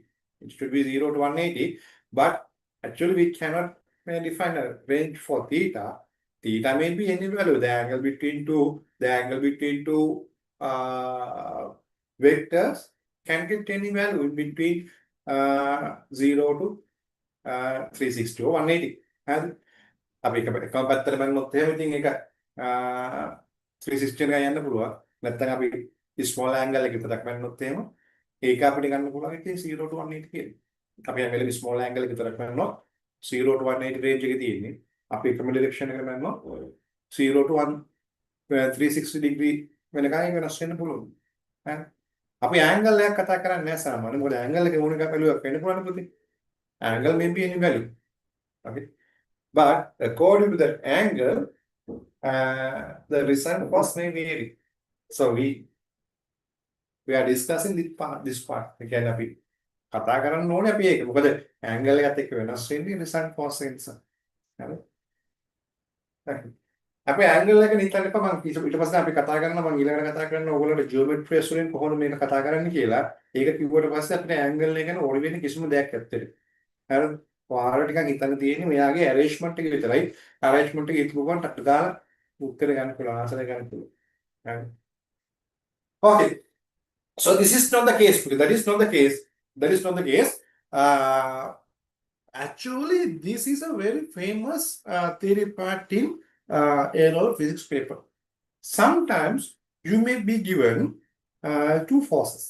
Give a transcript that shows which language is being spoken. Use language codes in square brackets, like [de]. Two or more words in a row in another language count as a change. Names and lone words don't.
[en] It should be 0 to 180, but actually we cannot define a range for theta. Theta may be any value, the angle between two vectors can get any value in between 0 to 360 or 180. [si] හරිද? අපි එකම පැත්තට බැලුවොත් එහෙම ඉතින් ඒක 360 එකයි යන්න පුළුවන්. නැත්නම් අපි [en] small angle [si] එක විතරක් බැලුවොත් එහෙම ඒක අපිට ගන්න පුළුවන් එකේ 0 to 180 කියලා. අපි හැම [en] small angle [si] එක විතරක් බැලුවොත් 0 to 180 range එකේ තියෙන්නේ. අපි එකම direction එකට බැලුවොත් 0 to 360 degree වෙනකන් වෙනස් වෙන්න පුළුවන්. හරි. අපි angle එකක් කතා කරන්නේ නැහැ සාමාන්‍යයෙන්. මොකද angle එක ඕන එකක් බැලුවක් වෙන්න පුළුවන් පුතේ. [en] Angle may be any value. Okay. But according to that angle, the result cost may vary. So we are discussing this part. Again, [si] අපි කතා කරන්න ඕනේ අපි ඒක. මොකද angle එකත් එක්ක වෙනස් වෙන්නේ [en] result cost [si] එක නිසා. හරි? අපි angle එක නිතරම මම ඊට පස්සේ අපි කතා කරනවා මම ඊළඟට කතා කරන්න ඕගොල්ලන්ට geometry වලින් කොහොමද මේක කතා කරන්න කියලා. ඒක කිව්වට පස්සේ අපිට angle එක ගැන ඕන වෙන කිසිම දෙයක් නැත්තේ. හරිද? ඔයාලා ටිකක් හිතන්න තියෙන්නේ මෙයාගේ arrangement එක විතරයි. arrangement එක ඉතුරු ගන්න ටක් දාලා උත්තර ගන්න පුළුවන් ආන්සර් ගන්න පුළුවන්. හරි. [en] Okay. So this is not the case. That is not the case. That is not the case. Actually, this is a very famous theory part in A-level physics paper. Sometimes you may be given two forces.